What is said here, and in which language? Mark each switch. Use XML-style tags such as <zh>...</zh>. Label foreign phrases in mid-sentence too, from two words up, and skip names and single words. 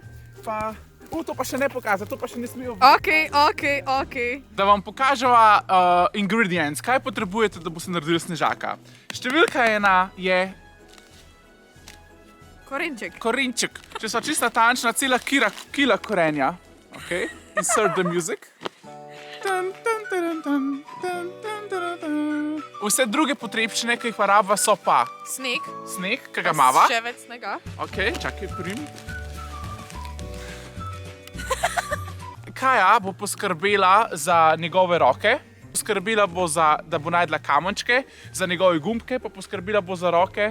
<sl>To pa še ne pokazati, to pa še ne smejo videti. Ok. Da vam pokaževa ingredients, kaj potrebujete, da boste naredili snežaka. Številka 1 je... Korenček. Korenček. Če so čisto natančna, cela kila korenja.</sl> <en>Ok, insert the music.</en> <sl>Vse druge potrebščine, ki jih rabava, so pa... Sneg. Sneg, ki ga imava. Še več snega. Ok, čakaj, prim. Kaja bo poskrbela za njegove roke, poskrbela bo da bo najdla kamenčke, za njegove gumbke, pa poskrbela bo za roke.</sl>